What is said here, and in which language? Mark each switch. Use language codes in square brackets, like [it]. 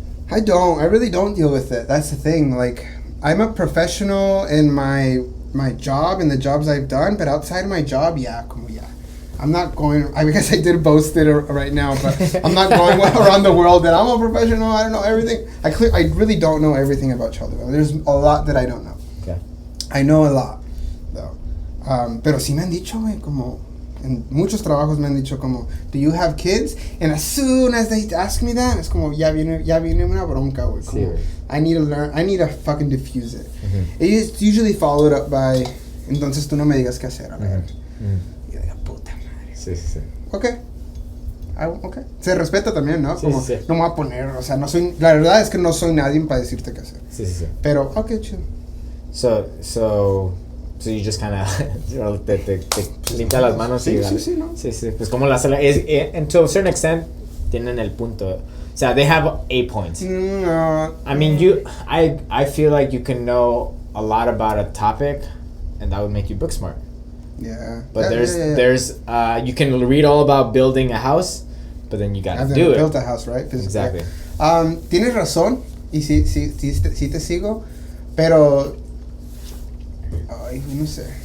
[en] I really don't deal with it. That's the thing. Like, I'm a professional in my job and the jobs I've done, but outside of my job, I'm not going. I guess I did boast it right now, but I'm not going around the world that I'm a professional. I don't know everything. I really don't know everything about child development. There's a lot that I don't know. Okay. I know a lot, though. [es] Pero sí me han dicho, güey, como en muchos trabajos me han dicho como, [en] do you have kids? And as soon as they ask me that, [es] es como, ya viene una bronca, güey. [en] Como, I need to learn. I need to fucking diffuse it. [es] Mm-hmm. [en] It's usually followed up by, [es] entonces tú no me digas qué hacer, a ver. Mm-hmm. Sí. Okay. Se respeta también, ¿no? Sí, como, sí. No me voy a poner, o sea, la verdad es que no soy nadie para decirte qué hacer. Sí. Pero, chill. [en] So you just kind of [es] te limpia las manos y... Sí, ¿no? Sí. Pues como [en] and to a certain extent, [es] tienen el punto. O sea, [en] they have a point. [es] No. [en] I mean, I feel like you can know a lot about a topic, and that would make you book smart. Yeah. But there's you can read all about building a house, but then you gotta do it. Built a house, right? Exactly. [es] Tienes razón, y sí te sigo, pero no sé.